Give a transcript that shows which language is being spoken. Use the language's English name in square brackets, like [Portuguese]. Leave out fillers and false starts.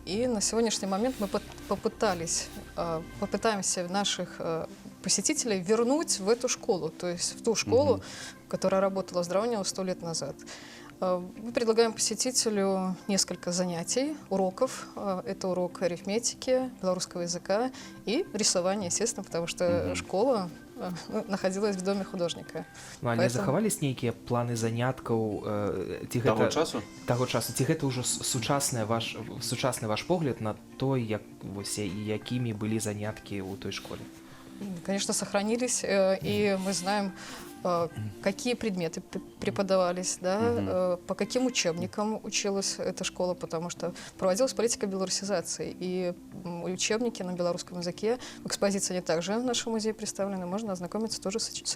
[Russian] И на сегодняшний момент мы попытаемся наших посетителей вернуть в эту школу, то есть в ту школу, которая работала в Здравнево 100 лет назад. Мы предлагаем посетителю несколько занятий, уроков. Это урок арифметики, белорусского языка и рисования, естественно, потому что школа находилась в доме художника. [Belarusian] Ну, але захавались нейкія планы заняткаў ці Таго гэта часу? таго часу ці гэта ўжо сучасны ваш погляд на той, як вось якімі былі заняткі ў той школе? [Russian] Конечно, сохранились, и мы знаем, какие предметы преподавались, да, по каким учебникам училась эта школа, потому что проводилась политика белорусизации, и учебники на белорусском языке в экспозиции они также в нашем музее представлены, можно ознакомиться тоже с